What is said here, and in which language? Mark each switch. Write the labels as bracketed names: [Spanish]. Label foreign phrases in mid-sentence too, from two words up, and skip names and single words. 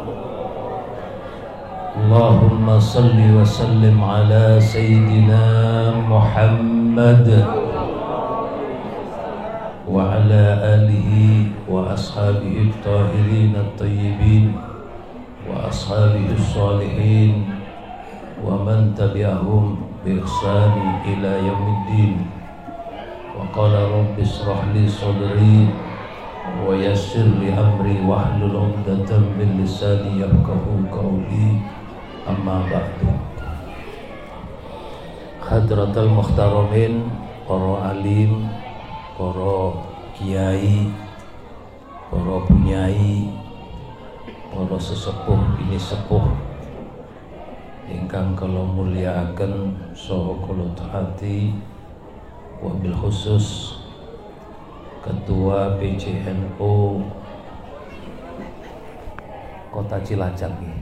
[Arabic] اللهم صل وسلم على سيدنا محمد وعلى آله وأصحابه الطاهرين الطيبين وأصحابه الصالحين ومن تبعهم بإحسان إلى يوم الدين. وقال رب اشرح لي صدري ويسر لي أمري واحلل عقدة من لساني يفقهوا قولي. أما بعد. حضرات المحترمين, [Javanese] para alim, para kiai, para punyai, para sesepuh ini sepuh ingkang kula mulyakaken saha kula taati, [Arabic] وبالخصوص [Javanese] Ketua PCNO Kota Cilacap.